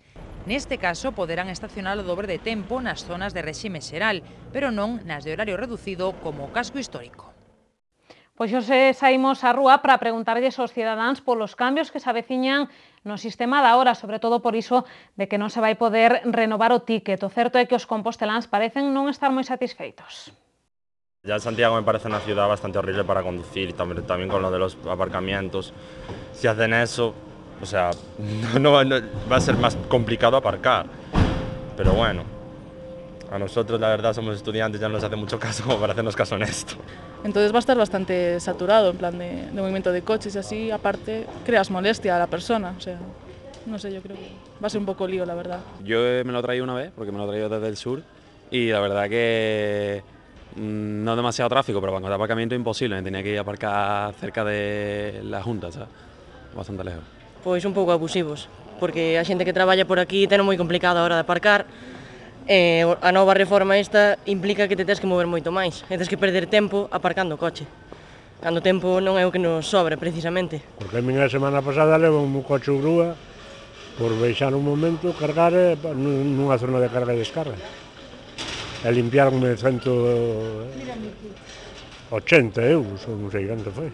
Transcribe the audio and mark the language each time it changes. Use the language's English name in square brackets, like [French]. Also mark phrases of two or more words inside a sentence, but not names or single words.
[Galician] Neste caso, poderán estacionar o dobre de tempo nas zonas de réxime xeral, pero non nas de horario reducido como o casco histórico. Pois hoxe saímos á rúa para preguntarlles aos cidadáns polos cambios que se aveciñan no sistema da hora, sobre todo por iso de que non se vai poder renovar o ticket. O certo é que os composteláns parecen non estar moi satisfeitos. [Spanish] Ya Santiago me parece una ciudad bastante horrible para conducir, también con lo de los aparcamientos. Si hacen eso, o sea, no va a ser más complicado aparcar, pero bueno. A nosotros, la verdad, somos estudiantes, ya no nos hace mucho caso como para hacernos caso en esto. Entonces va a estar bastante saturado en plan de movimiento de coches y así, aparte creas molestia a la persona, o sea, no sé, yo creo que va a ser un poco lío, la verdad. Yo me lo he traído una vez, porque me lo he traído desde el sur, y la verdad que no demasiado tráfico, pero cuando el aparcamiento es imposible, me tenía que ir a aparcar cerca de la Junta, ¿sabes? Bastante lejos. [Galician] Pois un pouco abusivos, porque a xente que traballa por aquí ten moi complicado a hora de aparcar. A nova reforma esta implica que te tens que mover moito máis e tens que perder tempo aparcando o coche, cando o tempo non é o que nos sobra precisamente. Porque a minha semana pasada levo un coche grúa por baixar un momento, cargar nunha zona de carga e descarga e limpiarme 180 euros, non sei canto foi.